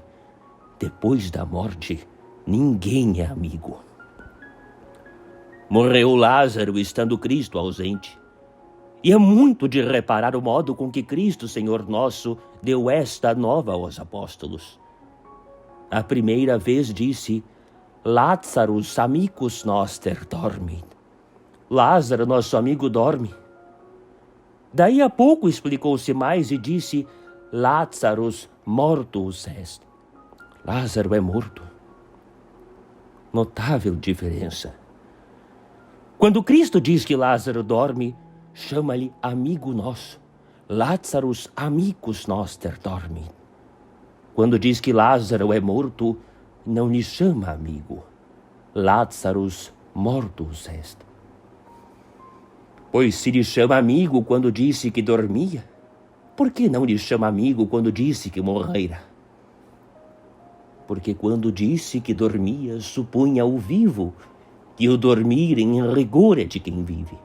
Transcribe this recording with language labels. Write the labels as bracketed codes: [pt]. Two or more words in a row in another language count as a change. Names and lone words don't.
[pt] Depois da morte, ninguém é amigo. Morreu Lázaro, estando Cristo ausente. E é muito de reparar o modo com que Cristo, Senhor nosso, deu esta nova aos apóstolos. A primeira vez disse: [la] Lazarus amicus noster dormit. [pt] Lázaro, nosso amigo, dorme. Daí a pouco explicou-se mais e disse: [la] Lazarus mortus est. [pt] Lázaro é morto. Notável diferença. Quando Cristo diz que Lázaro dorme, chama-lhe amigo nosso. [la] Lazarus amicus noster dormit. [pt] Quando diz que Lázaro é morto, não lhe chama amigo. [la] Lazarus mortus est. [pt] Pois se lhe chama amigo quando disse que dormia, por que não lhe chama amigo quando disse que morrera? Porque quando disse que dormia, supunha o vivo, e o dormir em rigor é de quem vive.